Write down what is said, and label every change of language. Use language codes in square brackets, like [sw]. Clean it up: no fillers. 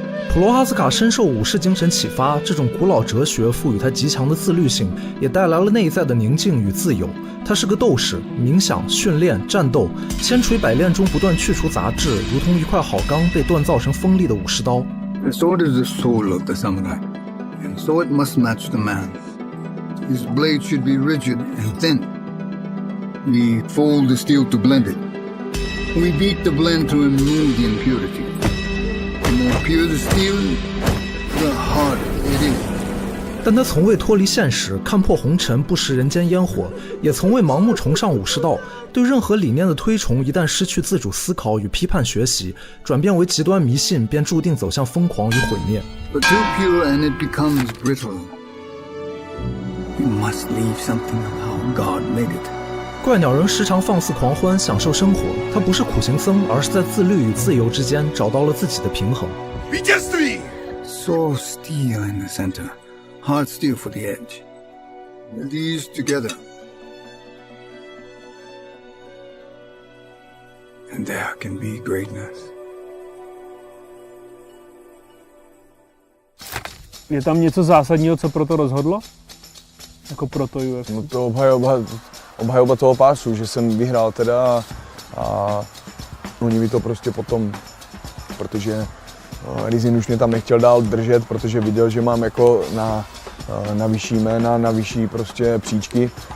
[zh] 普罗哈斯卡深受武士精神启发，这种古老哲学赋予他极强的自律性，也带来了内在的宁静与自由。他是个斗士，冥想、训练、战斗，千锤百炼中不断去除杂质，如同一块好钢被锻造成锋利的武士刀。 [en] The sword is the soul of the samurai, and so it must match the man. His blade should be rigid and thin. We fold the steel to blend it. We beat the blend to remove the impurity. The more pure the steel, the harder it is. [zh] 但他从未脱离现实，看破红尘，不食人间烟火，也从未盲目崇尚武士道。对任何理念的推崇，一旦失去自主思考与批判学习，转变为极端迷信，便注定走向疯狂与毁灭。 [en] But too pure and it becomes brittle. You must leave something of how God made it. [zh] 怪鸟人时常放肆狂欢，享受生活。他不是苦行僧，而是在自律与自由之间找到了自己的平衡。 [en] Soul steel in the center, heart steel for the edge. These together, and there can be greatness. [cs] Je tam něco zásadního, co pro to rozhodlo? Jako pro to UFC? No to obhajoba toho pásu, že jsem vyhrál teda a oni mi to prostě potom, protože Rizin už mě tam nechtěl dál držet, protože viděl, že mám jako na vyšší jména, na vyšší prostě příčky.